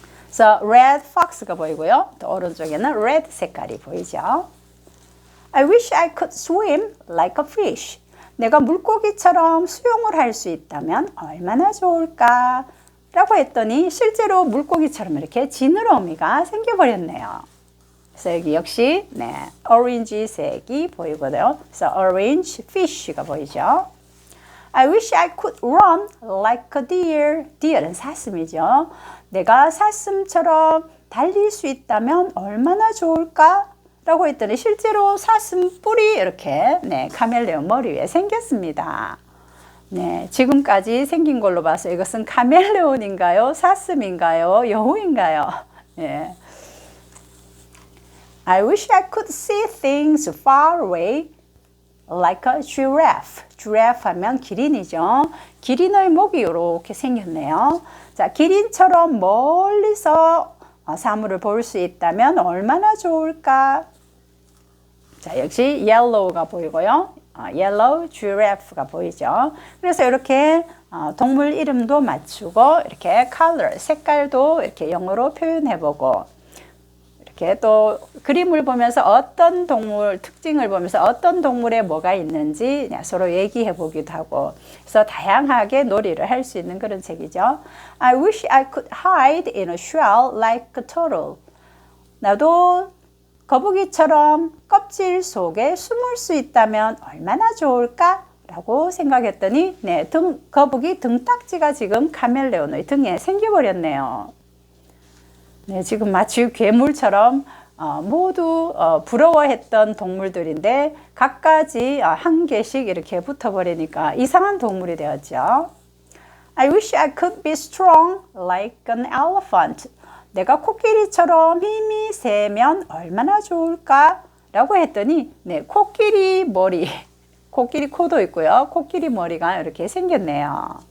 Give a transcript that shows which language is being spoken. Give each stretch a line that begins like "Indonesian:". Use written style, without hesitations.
English: So, red fox가 보이고요.
Korean: 또 오른쪽에는 red 색깔이 보이죠.
English: I wish I could swim like a fish.
Korean: 내가 물고기처럼 수영을 할 수 있다면 얼마나 좋을까? 라고 했더니 실제로 물고기처럼 이렇게 지느러미가 생겨버렸네요. 그래서 여기 역시 오렌지 색이 보이거든요. 그래서
English: orange fish
Korean: 가 보이죠.
English: I wish I could run like a deer.
Korean: deer은 사슴이죠. 내가 사슴처럼 달릴 수 있다면 얼마나 좋을까? 라고 했더니 실제로 사슴 뿔이 이렇게 카멜레온 머리 위에 생겼습니다. 지금까지 생긴 걸로 봐서 이것은 카멜레온인가요? 사슴인가요? 여우인가요?
English: I wish I could see things far away like a giraffe.
Korean: giraffe 하면 기린이죠. 기린의 목이 이렇게 생겼네요. 자, 기린처럼 멀리서 사물을 볼 수 있다면 얼마나 좋을까? 자, 역시 yellow가 보이고요.
English: yellow giraffe
Korean: 가 보이죠. 그래서 이렇게 동물 이름도 맞추고 이렇게 color, 색깔도 이렇게 영어로 표현해보고 이렇게 또 그림을 보면서 어떤 동물 특징을 보면서 어떤 동물에 뭐가 있는지 서로 얘기해 보기도 하고 그래서 다양하게 놀이를 할 수 있는 그런 책이죠.
English: I wish I could hide in a shell like a turtle.
Korean: 나도 거북이처럼 껍질 속에 숨을 수 있다면 얼마나 좋을까? 라고 생각했더니 거북이 등딱지가 지금 카멜레온의 등에 생겨버렸네요. 지금 마치 괴물처럼 모두 부러워했던 동물들인데 각가지 한 개씩 이렇게 붙어버리니까 이상한 동물이 되었죠.
English: I wish I could be strong like an elephant.
Korean: 내가 코끼리처럼 힘이 세면 얼마나 좋을까? 라고 했더니 코끼리 머리, 코끼리 코도 있고요. 코끼리 머리가 이렇게 생겼네요.